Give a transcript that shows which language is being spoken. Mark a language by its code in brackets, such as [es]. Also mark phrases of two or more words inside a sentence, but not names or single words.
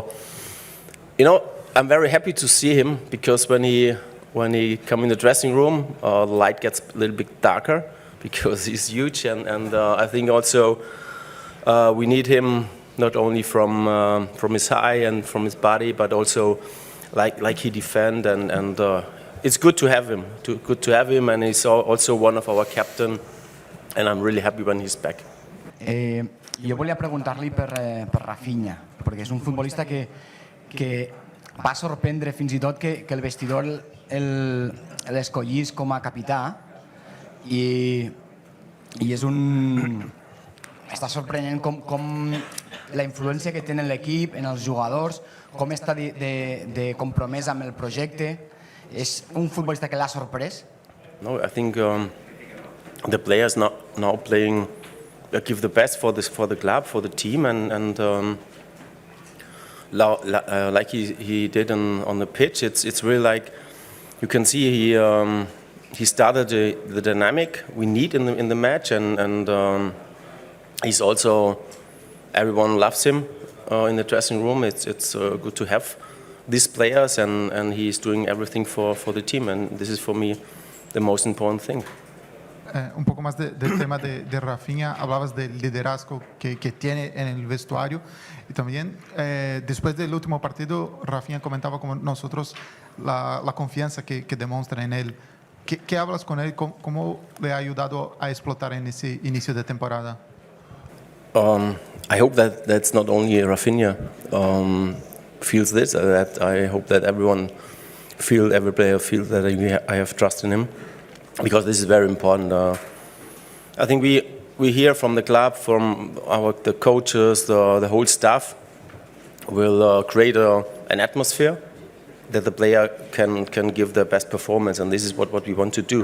[en] You know, I'm very happy to see him because when he come in the dressing room, the light gets a little bit darker because he's huge, and I think also we need him not only from his height and from his body, but also like he defend and it's good to have him. Good to have him, and he's also one of our captain, and I'm really happy when he's back. [ca] Jo volia preguntar-li per Rafinha, perquè és un futbolista que va sorprendre fins i tot que el vestidor l'escollís com a capità i és està sorprenent com la influència que té en l'equip, en els jugadors, com està de compromès amb el projecte. És un futbolista que l'ha sorprès? [en] No, I think the players now playing give the best for the club, for the team, and like he did on the pitch, it's really like you can see he started the dynamic we need in the match, and he's also, everyone loves him in the dressing room. It's good to have these players, and he's doing everything for the team, and this is for me the most important thing. [es] Un poco más del tema de Rafinha, hablabas del liderazgo que tiene en el vestuario y también después del último partido Rafinha comentaba con nosotros la confianza que demuestra en él. ¿Qué hablas con él? ¿Cómo le ha ayudado a explotar en ese inicio de temporada? [en] I hope that's not only Rafinha feels this, that I hope that every player feels that I have trust in him, because this is very important. I think we hear from the club, from the coaches, the whole staff, will create an atmosphere that the player can give their best performance, and this is what we want to do.